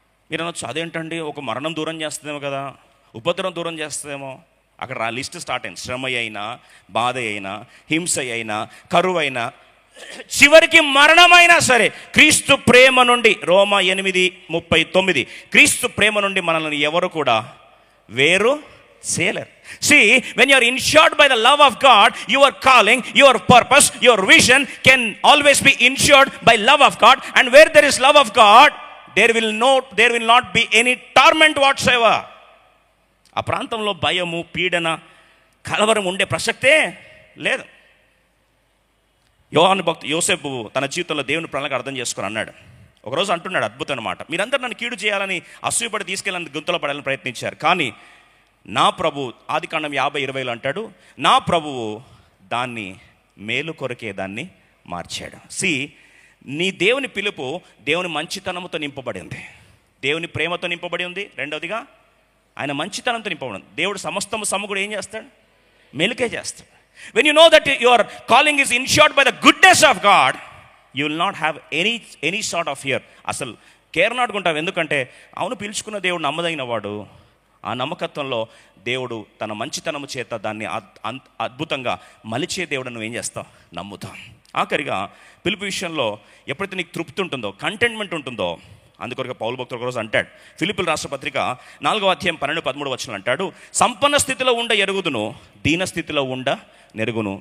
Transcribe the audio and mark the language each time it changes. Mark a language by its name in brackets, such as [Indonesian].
[Telugu] మీరు అనొచ్చు, అదేంటండి, ఒక మరణం దూరం చేస్తుందేమో కదా, ఉపద్రవం దూరం చేస్తుందేమో. అక్కడ లిస్ట్ స్టార్ట్ అయింది. శ్రమ అయినా, బాధ అయినా, హింస అయినా, కరువు అయినా, చివరికి మరణమైనా సరే క్రీస్తు ప్రేమ నుండి, రోమా 8:39, క్రీస్తు ప్రేమ నుండి మనల్ని ఎవరు కూడా వేరు చేయలేరు. [English] See, when you are insured by the love of God, your calling, your purpose, your vision can always be insured by love of God. And where there is love of God, there will not be any torment whatsoever. [Telugu] ఆ ప్రాంతంలో భయము, పీడన, కలవరం ఉండే ప్రసక్తే లేదు. యోహాను భక్తుడు యోసేపు తన జీవితంలో దేవుని ప్రణాళిక అర్థం చేసుకొని అన్నాడు. ఒకరోజు అంటున్నాడు అద్భుతమైన మాట, మీరందరూ నన్ను కీడు చేయాలని, అసూయపడి తీసుకెళ్ళాలని, గుంతలో పడాలని ప్రయత్నించారు, కానీ నా ప్రభు, ఆదికాండం 50:20 అంటాడు, నా ప్రభువు దాన్ని మేలు కొరకే దాన్ని మార్చాడు. సి, నీ దేవుని పిలుపు దేవుని మంచితనంతో నింపబడింది, దేవుని ప్రేమతో నింపబడి ఉంది. రెండవదిగా ఆయన మంచితనంతో నింపబడి ఉంది. దేవుడు సమస్తము సమకూడి ఏం చేస్తాడు? మేలుకే చేస్తాడు. [English] When you know that your calling is insured by the goodness of God, you will not have any sort of fear. [Telugu] అసలు కేర్నాడుకుంటావు. ఎందుకంటే అవును, పిలుచుకున్న దేవుడు నమ్మదగిన వాడు. ఆ నమ్మకత్వంలో దేవుడు తన మంచితనము చేత దాన్ని అద్భుతంగా మలిచే దేవుడు నువ్వు ఏం చేస్తావు? నమ్ముతావు. ఆఖరిగా పిలుపు విషయంలో ఎప్పుడైతే నీకు తృప్తి ఉంటుందో, కంటెంట్మెంట్ ఉంటుందో, అందుకొరకు పౌలు భక్తుడు ఒకరోజు అంటాడు, ఫిలిప్పీయుల రాష్ట్ర పత్రిక 4:12-13 అంటాడు, సంపన్న స్థితిలో ఉండ ఎరుగుదును, దీన స్థితిలో ఉండ నెరుగును.